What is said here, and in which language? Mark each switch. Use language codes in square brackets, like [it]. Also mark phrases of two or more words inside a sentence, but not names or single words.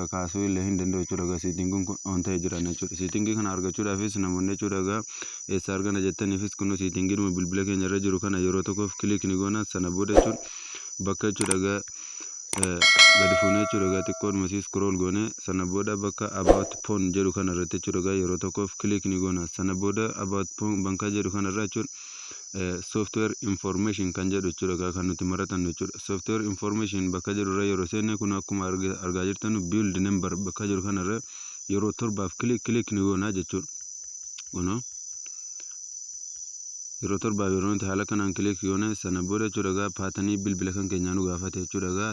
[om] Kaasuu illee hin danda'u jechuudha. Siitingiin kun on ta'ee jira jechuudha. Siitingii kana argachuudhaafis namoonni jechuudha eessa argana jettaniifis kun siitingiin bilbila keenya irra jiru kana yeroo tokkoof kilik ni goona sana booda jechuudha bakka jechuudha gadi fuunee jechuudha xiqqoon masii scroll goone sana booda bakka [en] about phone [om] jedhu kana irratti jechuudha yeroo tokkoof kilik ni goona sana booda [en] about phone [om] banka jedhu kana irra jechuudha [en] software information [om] kan jedhu jechuudha kan nuti maratan jechuudha. [en] Software information [om] bakka jedhu irra yeroo seenne kun akkuma argaa jirtan [en] build number [om] bakka jedhu kana irra yeroo torbaaf kilik ni goona jechuudha. Kuno yeroo torbaaf yeroo nuti haala kanaan kilik goone sana booda jechuudha paatanii bilbila kan keenyaa nu gaafate jechuudha.